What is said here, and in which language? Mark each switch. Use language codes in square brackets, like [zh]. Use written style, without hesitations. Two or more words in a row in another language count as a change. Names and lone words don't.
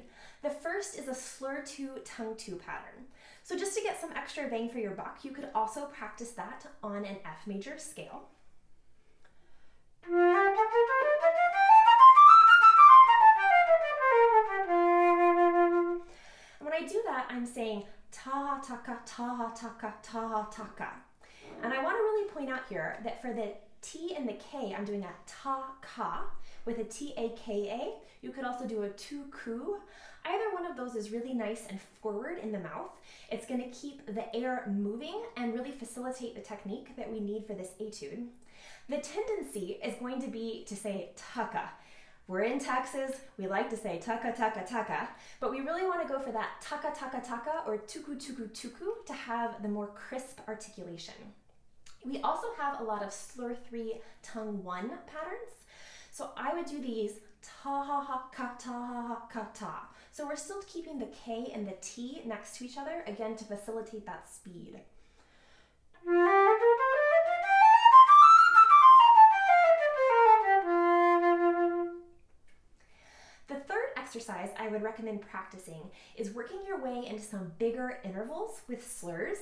[en] The first is a slur 2 tongue 2 pattern. So just to get some extra bang for your buck, you could also practice that on an F major scale. And when I do that, I'm saying ta taka ta taka ta taka. And I want to really point out here that for the T and the K, I'm doing a ta-ka with a T-A-K-A. You could also do a tu-ku. Either one of those is really nice and forward in the mouth. It's going to keep the air moving and really facilitate the technique that we need for this etude. The tendency is going to be to say taka. We're in Texas, we like to say taka taka taka, but we really want to go for that taka taka taka or tuku tuku tuku to have the more crisp articulation. We also have a lot of slur 3 tongue 1 patterns. So I would do these ta ha ha ka ta ha ha ka ta. So we're still keeping the K and the T next to each other, again to facilitate that speed. The third exercise I would recommend practicing is working your way into some bigger intervals with slurs.